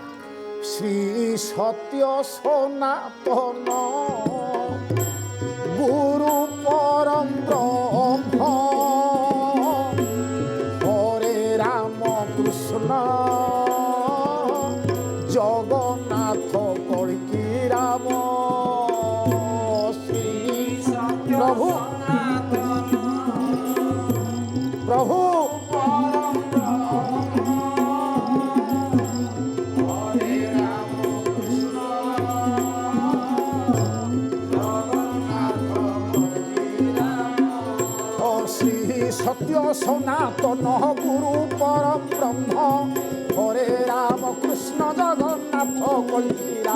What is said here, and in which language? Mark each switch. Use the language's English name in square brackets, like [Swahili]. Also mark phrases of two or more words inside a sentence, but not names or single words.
[Odia] ଶ୍ରୀ ସତ୍ୟ ସନାତନ ଗୁରୁ ପରମ ବ୍ରହ୍ମ ହରେ ରାମ କୃଷ୍ଣ ଜଗନ୍ନାଥ କଳ୍କି ରାମ। [Bangla] ଶ୍ରୀ ପ୍ରଭୁ ପ୍ରଭୁ সত্য সনাতন গুরু পরম ব্রহ্ম হরে রাম কৃষ্ণ জগন্নাথ কল্কি রাম।